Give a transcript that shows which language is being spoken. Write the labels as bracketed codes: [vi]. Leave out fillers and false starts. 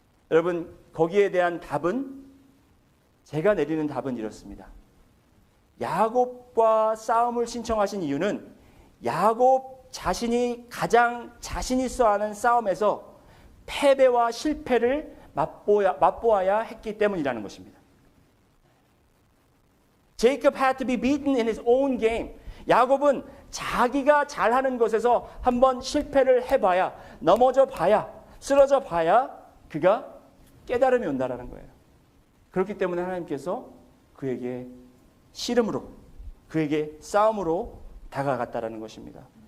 [ko] 여러분, 거기에 대한 답은, 제가 내리는 답은 이렇습니다. 야곱과 싸움을 신청하신 이유는 야곱 자신이 가장 자신 있어 하는 싸움에서 패배와 실패를 맛보아야 했기 때문이라는 것입니다. [en] Jacob had to be beaten in his own game. [ko] 야곱은 자기가 잘하는 것에서 한번 실패를 해봐야, 넘어져 봐야, 쓰러져 봐야 그가 깨달음이 온다라는 거예요. 그렇기 때문에 하나님께서 그에게 씨름으로, 그에게 싸움으로 다가갔다라는 것입니다.